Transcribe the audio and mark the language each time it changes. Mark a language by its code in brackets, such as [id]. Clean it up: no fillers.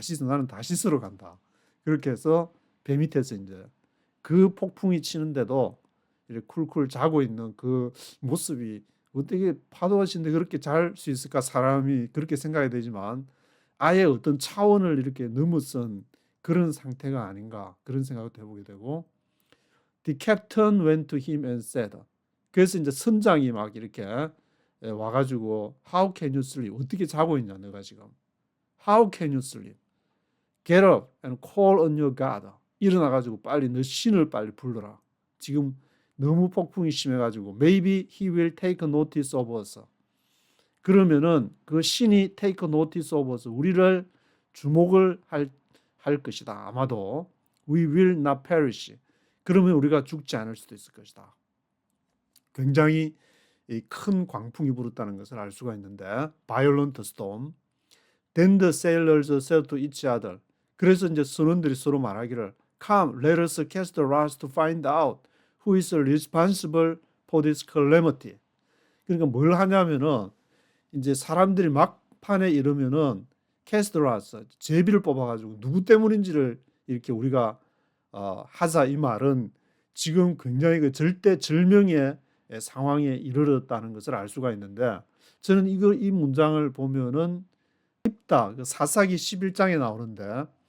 [ko] 나는 다시스로 간다. 그렇게 해서 배 밑에서 이제 그 폭풍이 치는데도 이렇게 쿨쿨 자고 있는 그 모습이 어떻게 파도가 치는데 그렇게 잘 수 있을까 사람이 그렇게 생각이 되지만 아예 어떤 차원을 이렇게 넘어선 그런 상태가 아닌가 그런 생각도 해보게 되고 [en] The captain went to him and said [ko] 그래서 이제 선장이 막 이렇게 와가지고 [en] How can you sleep? [ko] 어떻게 자고 있냐 너가 지금 [en] How can you sleep? Get up and call on your God. [ko] 일어나가지고 빨리 너 신을 빨리 불러라. 지금 너무 폭풍이 심해가지고 [en] Maybe he will take notice of us. [ko] 그러면은 그 신이 [en] take notice of us. [ko] 우리를 주목을 할 것이다. 아마도 [en] We will not perish. [ko] 그러면 우리가 죽지 않을 수도 있을 것이다. 굉장히 큰 광풍이 불었다는 것을 알 수가 있는데 [en] violent storm. Then the sailors said to each other. [ko] 그래서 이제 선원들이 서로 말하기를 [en] Come, let us cast the lots to find out who is responsible for this calamity. [ko] 그러니까 뭘 하냐면은 이제 사람들이 막판에 이르면은 [en] cast the lots [ko] 제비를 뽑아가지고 누구 때문인지를 이렇게 우리가 하자 이 말은 지금 굉장히 그 절대절명의 상황에 이르렀다는 것을 알 수가 있는데 저는 이 문장을 보면은 입다 사사기 11장에 나오는데